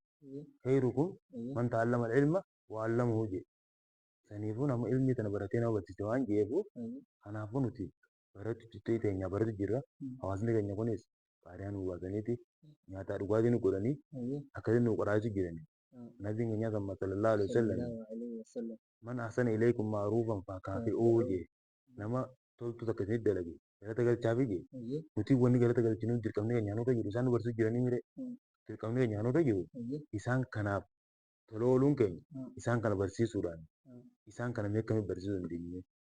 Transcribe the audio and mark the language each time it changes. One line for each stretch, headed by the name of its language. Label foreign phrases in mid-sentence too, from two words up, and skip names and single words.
Arabic: خيركم من تعلم العلم وعلمه jedhe.
Oromo: Kanaafuu nama ilmi tana baratee nama barsiise waan jedheef kanaafuu nuti barachuu teenya baratu jirra. Hawaasni keenya kunis baadiyyaa nu baasaniiti nyaata dhugaatii nu godhanii akkasiin nu qoraasuu jirani. Nabiin keenya
Arabic: صلى الله عليه وسلم من أحسن إليكم معروفا فكافئوه jedhe.
Oromo: Nama toltu takka isinit dalage galata galchaafi jedhe. Nuti wanni galata galchinu dirqamni keenya hanoota jiru isaan nu barsiisuu jiranii mire dirqamni keenya hanoota jiru isaan kanaaf tola ooluun keenya isaan kana barsiisuudhaan isaan kana mee akkamitti barsiisuu dandeenye.